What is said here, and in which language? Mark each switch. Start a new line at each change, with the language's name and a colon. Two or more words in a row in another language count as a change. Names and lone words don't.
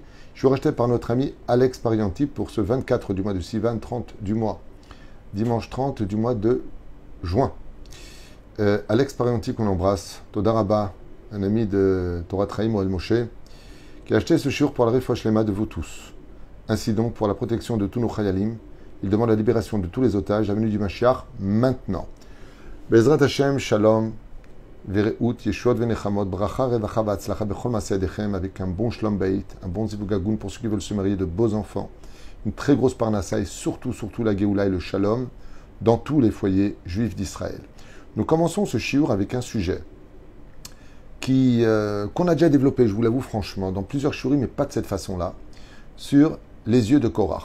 French: Je suis racheté par notre ami Alex Parianti pour ce 24 du mois de Sivan, 30 du mois, dimanche 30 du mois de juin. Alex Parianti, qu'on embrasse,
Hebrew: תודה רבה,
French: un ami de Torah Traim Oel Moshe, qui a acheté ce shiur pour la
Hebrew: רפואה שלמה
French: de vous tous. Ainsi donc, pour la protection de tous nos Chayalim, il demande la libération de tous les otages, la venue du Mashiach maintenant.
Hebrew: בעזרת השם, שלום, ורעות, ישועות ונחמות, ברכה, רווחה, והצלחה, בכל מעשה ידיכם,
French: avec un bon
Hebrew: שלום בית,
French: un bon Zivugagoun pour ceux qui veulent se marier, de beaux enfants, une très grosse Parnassa et surtout la Géoula et le Shalom dans tous les foyers juifs d'Israël. Nous commençons ce shiur avec un sujet qu'on a déjà développé, je vous l'avoue franchement, dans plusieurs shiurim, mais pas de cette façon-là, sur les yeux de Korach.